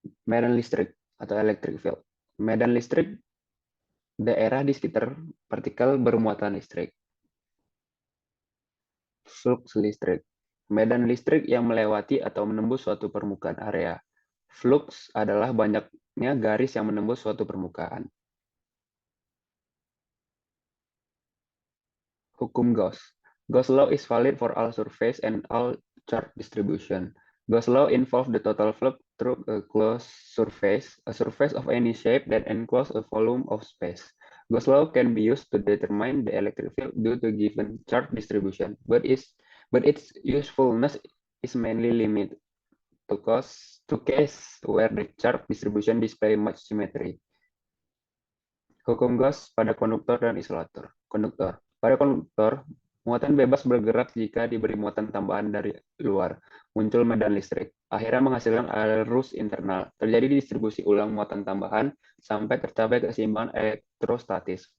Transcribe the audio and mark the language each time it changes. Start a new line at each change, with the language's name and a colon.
Indonesian: Medan listrik atau electric field. Medan listrik daerah di sekitar partikel bermuatan listrik. Flux listrik. Medan listrik yang melewati atau menembus suatu permukaan area. Flux adalah banyaknya garis yang menembus suatu permukaan. Hukum Gauss.
English: Gauss law is valid for all surface and all charge distribution. Gauss law involves the total flux through a closed surface of any shape that encloses a volume of space. Gauss law can be used to determine the electric field due to given charge distribution, but its usefulness is mainly limited to case where the charge distribution display much symmetry.
Indonesian: Hukum Gauss pada konduktor dan isolator. Konduktor. Pada konduktor, muatan bebas bergerak jika diberi muatan tambahan dari luar. Muncul medan listrik. Akhirnya menghasilkan arus internal. Terjadi distribusi ulang muatan tambahan sampai tercapai keseimbangan elektrostatis.